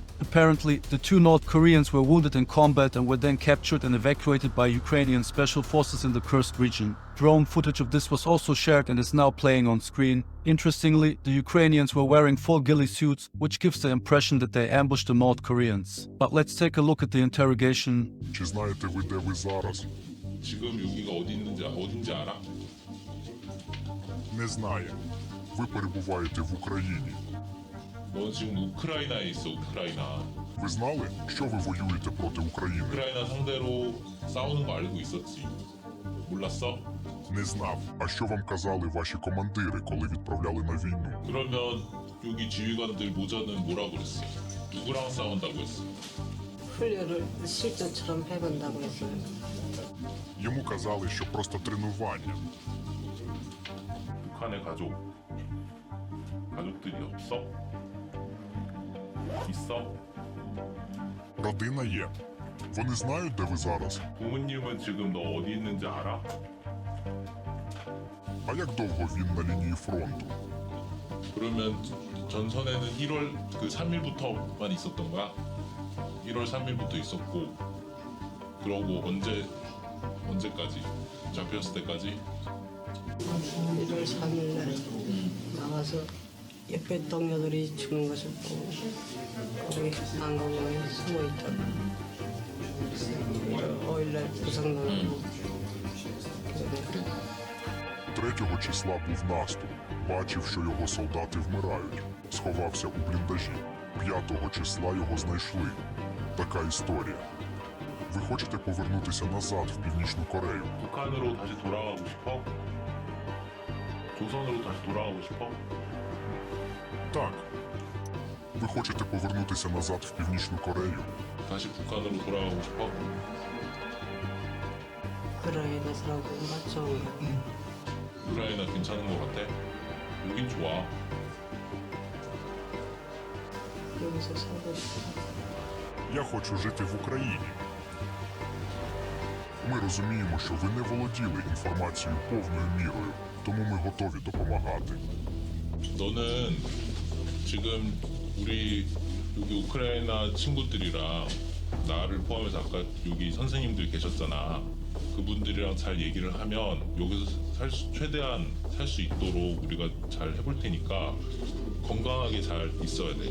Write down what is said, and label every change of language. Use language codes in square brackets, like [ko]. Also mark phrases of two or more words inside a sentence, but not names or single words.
[en] Apparently, the 2 North Koreans were wounded in combat and were then captured and evacuated by Ukrainian special forces in the Kursk region. Drone footage of this was also shared and is now playing on screen. Interestingly, the Ukrainians were wearing full ghillie suits, which gives the impression that they ambushed the North Koreans. But let's take a look at the interrogation. [uk] Чи знаєте ви, де ви зараз? [ko] 지금 여기가 어딘지 알아? [uk] Не знає. Ви перебуваєте в Україні. [ko] 넌 지금 우크라이나에 있어, 우크라이나. [uk] Ви знали, що ви воюєте проти України? [ko] 우크라이나 상대로 싸우는 거 알고 있었지. 몰랐어? [uk] Не знав. А що вам казали ваші командири, коли відправляли на війну? [ko] 그러면 여기 지휘관들 모자는 뭐라고 그랬어? 누구랑 싸운다고 했어? 훈련을 실전처럼 해본다고 했어요. [uk] Йому казали, що просто тренування. [ko] 북한의 가족들이 없어? 있어? [uk] Родина є. Вони знають, де ви зараз? [ko] 부모님은 지금 너 어디 있는지 알아? [uk] А як довго він на лінії фронту? [ko] 그러면 전선에는 1월 3일부터만 있었던 거야? 1월 3일부터 있었고 그러고 언제까지? 잡혔을 때까지? 1월 3일날 나와서 옆에 동료들이 죽는 것을 보고 거기 항공모에 숨어 있다가 5일날 부상당하고 [uk] 3 числа був наступ. Бачив, що його солдати вмирають. Сховався у бліндажі. 5 числа його знайшли. Така історія. Ви хочете повернутися назад в Північну Корею? [ko] 북한으로 다시 돌아가고 싶어? 조선으로 다시 돌아가고 싶어? [uk] Так. Ви хочете повернутися назад в Північну Корею? [ko] 다시 북한으로 돌아가고 싶어? 우크라이나사라고 맞춰온가. 우크라이나 괜찮은 것 같아? 여긴 좋아. 여기서 살고 싶어. [uk] Я хочу жити в Україні. Ми розуміємо, що ви не володіли інформацією повною мірою, тому ми готові допомагати. [ko] 너는 지금 우리 여기 우크라이나 친구들이랑 나를 포함해서 아까 여기 선생님들 계셨잖아. 그분들이랑 잘 얘기를 하면 여기서 최대한 살 수 있도록 우리가 잘 해볼 테니까 건강하게 잘 있어야 돼.